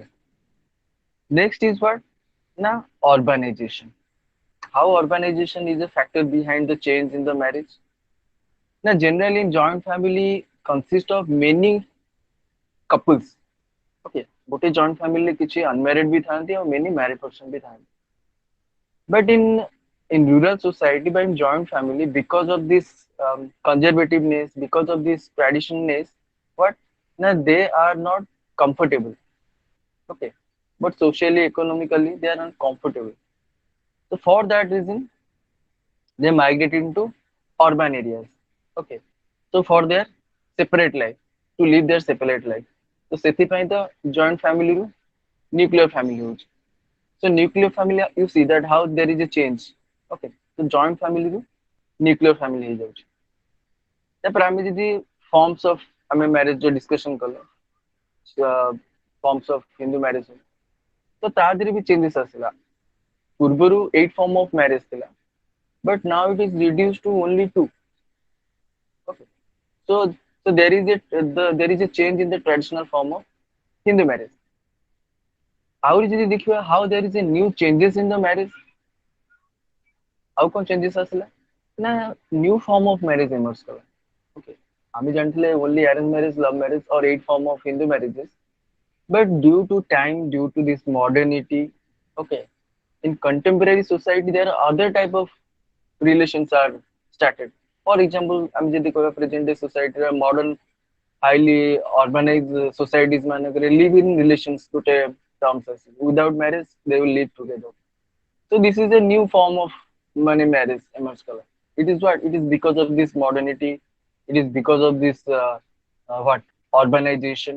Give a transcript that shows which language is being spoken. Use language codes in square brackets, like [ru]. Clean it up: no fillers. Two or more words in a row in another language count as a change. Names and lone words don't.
[en] Next is what? Na urbanization. How urbanization is a factor behind the change in the marriage? Now generally in joint family consist of many couples. [or] Okay. ଗୋଟେ [en] joint family [or] କିଛି unmarried ବି ଥାନ୍ତି ଆଉ [en] many married person [or] ବି ଥାନ୍ତି. [en] But in rural society, but in joint family, because of this conservativeness, because of this traditionalness, what? Now they are not comfortable. Okay, but socially, economically, they are uncomfortable. So for that reason, they migrate into urban areas. Okay, so for their separate life, to live their separate life. [or] So ସେଥିପାଇଁ ତ [en] joint family [or] ରୁ [en] nuclear family [or] ହଉଛି. [en] So nuclear family, you see that how there is a change. [or] Okay. So [en] joint family [or] ରୁ [en] nuclear family [or] ହେଇଯାଉଛି. ତାପରେ ଆମେ ଯଦି [en] forms of [or] ଆମେ marriage ଯୋଉ discussion କଲେ [en] forms of Hindu marriage [or] ତ ତା ଦେହରେ ବି changes ଆସିଲା. ପୂର୍ବରୁ 8 [en] form of marriage [or] ଥିଲା. [en] But now it is reduced to only 2. Okay. So there is a change in the traditional form of Hindu marriage. [or] ଆହୁରି ଯଦି ଦେଖିବା [en] how there is a new changes in the marriage. [or] ଆଉ କଣ ଚେଞ୍ଜେସ୍ ଆସିଲା ନା [en] new form of marriage emerge [or] କଲା ଓକେ ଆମେ ଜାଣିଥିଲେ [en] only arrange marriage love marriage or eight form of Hindu marriages but due to time due to this modernity okay in contemporary society there are other type of relations are started. For example, [or] ଆମେ ଯଦି କହିବା [en] present day society ର modern highly urbanized societies ମାନଙ୍କରେ live in relations ଗୋଟେ terms ଅଛି, without marriage they will live together. So this is a new form of money marriage emerged color. It is what? It is because of this modernity. It is because of this what urbanization.